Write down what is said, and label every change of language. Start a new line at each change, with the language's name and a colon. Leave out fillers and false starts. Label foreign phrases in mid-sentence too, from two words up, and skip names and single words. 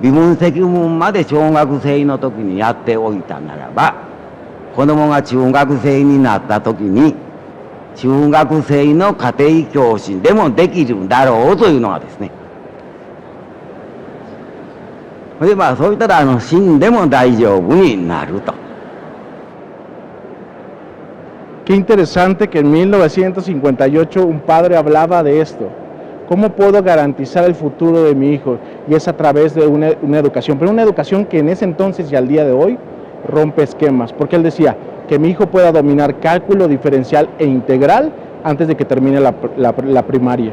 Japanese: 微分積分まで小学生の時にやっておいたならば、子供が中学生になった時に中学生の家庭教師でもできるんだろうというのがですね。でそういったら死んでも大丈夫になると。
Spanish: Qué interesante que en 1958 un padre hablaba de esto. ¿Cómo puedo garantizar el futuro de mi hijo? Y es a través de una educación, pero una educación que en ese entonces y al día de hoy rompe esquemas, porque él decía que mi hijo pueda dominar cálculo diferencial e integral antes de que termine la primaria.